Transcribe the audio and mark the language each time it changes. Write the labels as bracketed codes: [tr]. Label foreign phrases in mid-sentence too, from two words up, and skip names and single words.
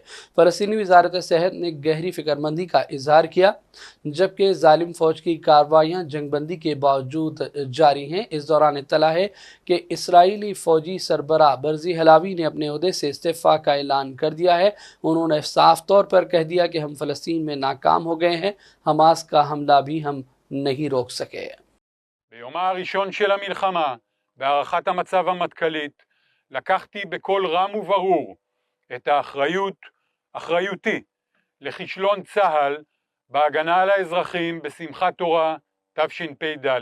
[ur] فلسطینی وزارت صحت نے گہری فکرمندی کا اظہار کیا، جبکہ ظالم فوج کی کارروائیاں جنگ بندی کے باوجود جاری ہیں. اس دوران اطلاع ہے کہ اسرائیلی فوجی سربراہ برزی حلاوی نے اپنے عہدے سے استعفیٰ کا اعلان کر دیا ہے. انہوں نے صاف طور پر کہہ دیا کہ ہم فلسطین میں ناکام ہو گئے ہیں، حماس کا حملہ بھی ہم نہیں روک سکے. [he] ביומה הראשון של המלחמה, בהערכת המצב המטכ"לית, לקחתי בקול רם וברור את אחריותי לכישלון צה"ל בהגנה על האזרחים בשמחת תורה תשפ"ד.